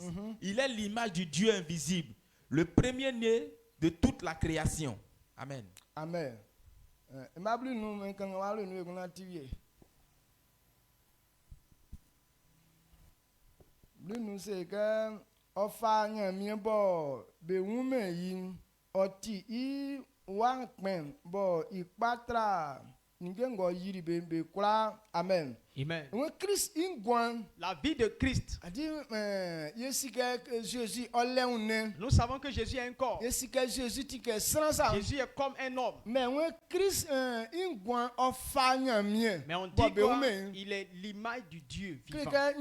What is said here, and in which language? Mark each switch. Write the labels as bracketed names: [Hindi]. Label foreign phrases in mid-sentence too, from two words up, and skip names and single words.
[French] Il est l'image du Dieu invisible, le premier-né de toute la création. Amen. Amen. [Baoulé] Ofa nyamie bo be wume yin oti I wankpen bo ikpatra ngengo yiri be kula. [French] Amen. Amen. La vie de Christ. Nous savons que Jésus a un corps. Jésus est comme un homme. Mais on dit qu'il est l'image du Dieu vivant.